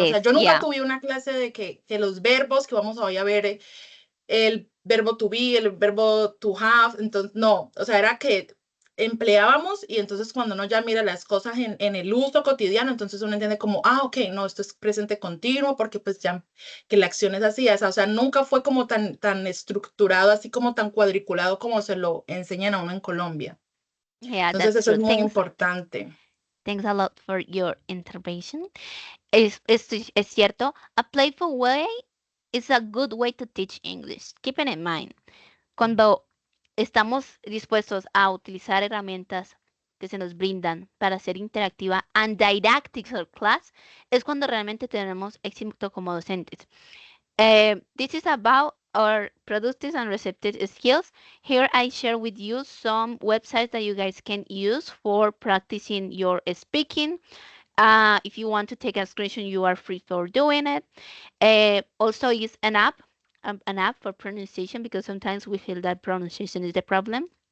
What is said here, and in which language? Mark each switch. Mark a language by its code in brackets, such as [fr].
[es] O sea, yo nunca tuve una clase de que los verbos que vamos hoy a ver, el verbo to be, el verbo to have, entonces, no, o sea, era que empleábamos y entonces cuando uno ya mira las cosas en el uso cotidiano, entonces uno entiende como, ok, no, esto es presente continuo porque pues ya que la acción es así, o sea, nunca fue como tan estructurado, así como tan cuadriculado como se lo enseñan a uno en Colombia. Entonces eso es muy importante. [en] Thanks a lot for your intervention. [es] Es cierto, [en] a playful way is a good way to teach English. Keep it in mind. [es] Cuando estamos dispuestos a utilizar herramientas que se nos brindan para hacer interactiva and didactics or class, es cuando realmente tenemos éxito como docentes. [en] This is about our productive and receptive skills. Here I share with you some websites that you guys can use for practicing your speaking. If you want to take a screenshot, you are free for doing it. Also, is an app for pronunciation, because sometimes we feel that pronunciation is the problem.